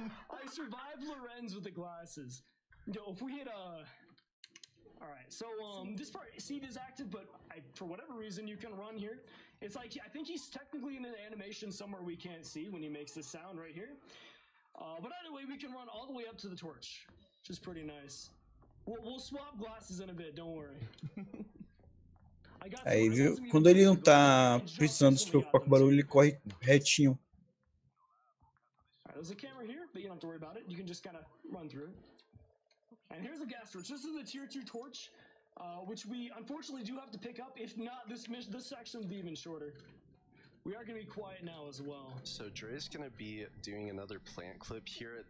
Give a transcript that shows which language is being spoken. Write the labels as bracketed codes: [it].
[en] I survived Lorenz with the glasses. Yo, if we hit Alright, so this part, Steve is active, but for whatever reason you can run here. It's like, I think he's technically in an animation somewhere we can't see when he makes this sound right here. But either way, we can run all the way up to the torch, which is pretty nice. We'll swap glasses in a bit, don't worry. [pt] Aí, viu? Quando ele não tá precisando se preocupar com o barulho, ele corre retinho. [en] There's a camera here, but you don't have to worry about it. You can just kind of run through it. And here's a gas torch. This is the tier 2 torch. which we unfortunately do have to pick up. If not, this section will be even shorter. We are going to be quiet now as well. So Dre's going to be doing another plant clip here.